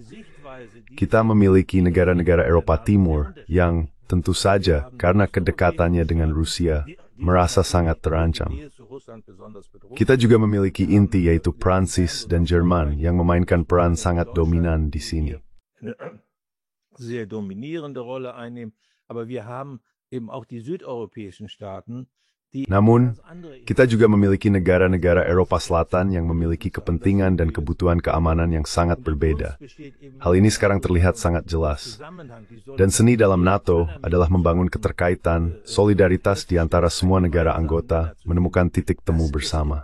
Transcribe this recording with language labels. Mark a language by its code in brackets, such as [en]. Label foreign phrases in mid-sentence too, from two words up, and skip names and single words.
[id] Kita memiliki negara-negara Eropa Timur yang tentu saja karena kedekatannya dengan Rusia merasa sangat terancam. Kita juga memiliki inti yaitu Prancis dan Jerman yang memainkan peran sangat dominan di sini. [de] Sehr dominierende Rolle einnehmen, aber wir haben eben auch die südeuropäischen Staaten. [id] Namun, kita juga memiliki negara-negara Eropa Selatan yang memiliki kepentingan dan kebutuhan keamanan yang sangat berbeda. Hal ini sekarang terlihat sangat jelas. Dan seni dalam NATO adalah membangun keterkaitan, solidaritas di antara semua negara anggota, menemukan titik temu bersama.